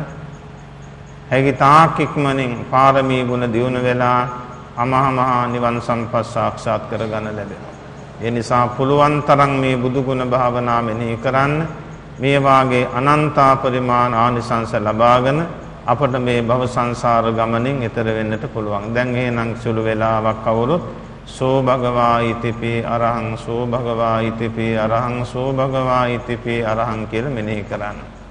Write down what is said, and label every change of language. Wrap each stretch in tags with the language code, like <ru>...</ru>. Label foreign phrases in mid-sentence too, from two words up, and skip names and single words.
<si>හැකි තාක් ඉක්මනින් පාරමී ගුණ දියුණු වෙලා අමහා නිවන් සම්පත් සාක්ෂාත් කරගන්න ලැබෙනවා. ඒ නිසා පුළුවන් තරම් මේ බුදු ගුණ භාවනා මෙනෙහි කරන්න. මේ වාගේ අනන්ත පරිමාණ ආනිසංස ලබාගෙන අපට මේ භව සංසාර ගමනින් එතර වෙන්නට පුළුවන්. දැන් එහෙනම් සුළු වෙලාවක් කවුරුත්</si> <pi>සෝ භගවා ඉතිපි අරහං සෝ භගවා ඉතිපි අරහං සෝ භගවා ඉතිපි අරහං</pi> <si>කියලා මෙනෙහි කරන්න.</si>